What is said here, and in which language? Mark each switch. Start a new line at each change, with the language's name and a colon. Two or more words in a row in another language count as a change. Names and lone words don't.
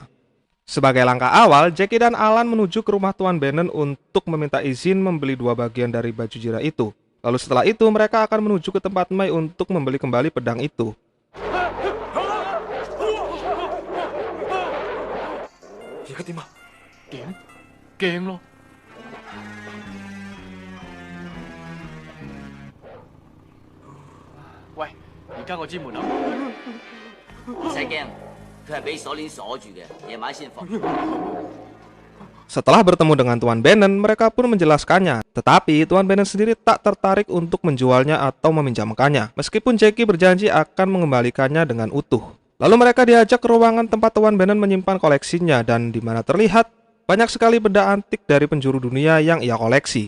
Indonesian: Sebagai langkah awal, Jackie dan Alan menuju ke rumah Tuan Bannon untuk meminta izin membeli 2 bagian dari baju zirah itu. Lalu setelah itu mereka akan menuju ke tempat Mai untuk membeli kembali pedang itu. Game loh.
Cantonese: 喂，而家我知門口。唔使驚，佢係俾鎖鏈鎖住嘅，夜晚先放。
Indonesian: Setelah bertemu dengan Tuan Bannon, mereka pun menjelaskannya. Tetapi Tuan Bannon sendiri tak tertarik untuk menjualnya atau meminjamkannya, meskipun Jackie berjanji akan mengembalikannya dengan utuh. Lalu mereka diajak ke ruangan tempat Tuan Bannon menyimpan koleksinya, dan di mana terlihat banyak sekali benda antik dari penjuru dunia yang ia koleksi.